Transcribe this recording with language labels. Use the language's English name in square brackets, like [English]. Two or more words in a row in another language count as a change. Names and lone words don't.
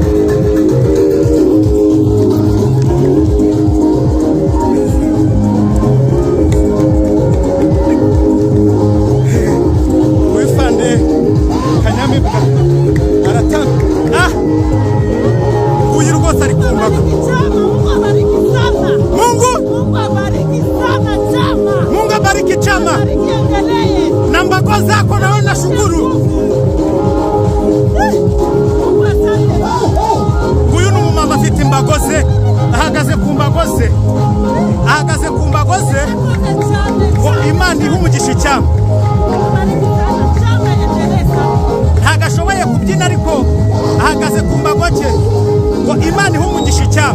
[Kinyarwanda] Wifande Kanyamibwa aratambira. Uyu rwose ari kumbaga. [Swahili] Mungu abariki chama na mbago zako, naona shukuru. [Kinyarwanda] Uyu ni umumama afite imbago ze, ahagaze ku mbago ze, ahagaze ku mbago ze ngo Imana ihe umugisha icyama. Ntago ashoboye kubyina ariko ahagaze ku mbago cye ngo Imana ihe umugisha icyama.